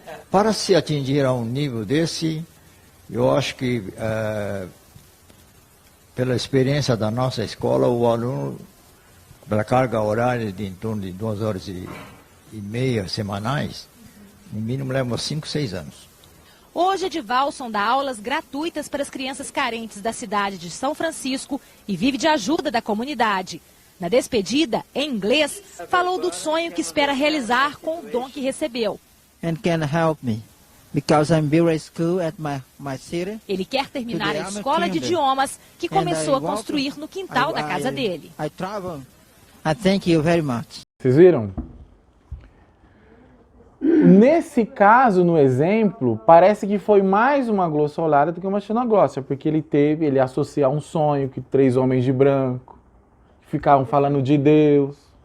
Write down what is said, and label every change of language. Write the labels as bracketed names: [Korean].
[Portuguese] Para se atingir a um nível desse, eu acho que, pela experiência da nossa escola, o aluno, pela carga horária de em torno de 2 horas e meia semanais, no mínimo leva 5, 6 anos. Hoje, Edivalson dá aulas gratuitas para as crianças carentes da cidade de São Francisco e vive de ajuda da comunidade. Na despedida, em inglês, falou do sonho que espera realizar com o dom que recebeu. [English] And can help me, because I'm building school at my city. [Portuguese] Ele quer terminar a escola de idiomas que começou a construir no quintal da casa dele. [English] I travel. I thank you very much. [Portuguese] Vocês viram? Nesse caso, no exemplo, parece que foi mais uma glossolada do que uma xenoglossia, porque ele associa um sonho que 3 homens de branco ficavam falando de Deus.